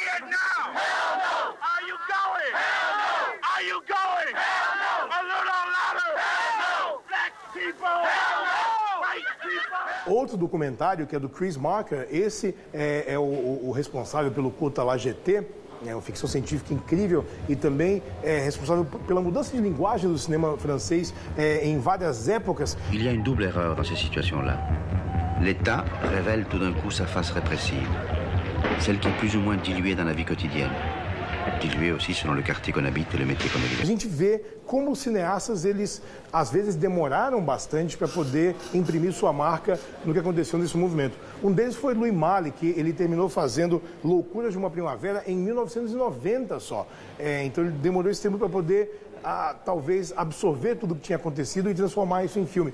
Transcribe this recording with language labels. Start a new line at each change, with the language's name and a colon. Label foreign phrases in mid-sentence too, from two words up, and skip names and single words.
Portuguese: Outro documentário, que é do Chris Marker, esse é o responsável pelo curta La GT, é uma ficção científica incrível e também é responsável pela mudança de linguagem do cinema francês em várias épocas.
French: Il y a une double erreur dans ces situations-là. L'État révèle tout d'un coup sa face répressive, celle qui est plus ou moins diluée dans la vie quotidienne. Diluée aussi selon le quartier qu'on habite et le métier qu'on exerce.
Portuguese: A gente vê como os cineastas, eles às vezes demoraram bastante para poder imprimir sua marca no que aconteceu nesse movimento. Um deles foi Louis Malle, que ele terminou fazendo Loucuras de uma Primavera em 1990 só. Então ele demorou esse tempo para poder talvez absorver tudo o que tinha acontecido e transformar isso em filme.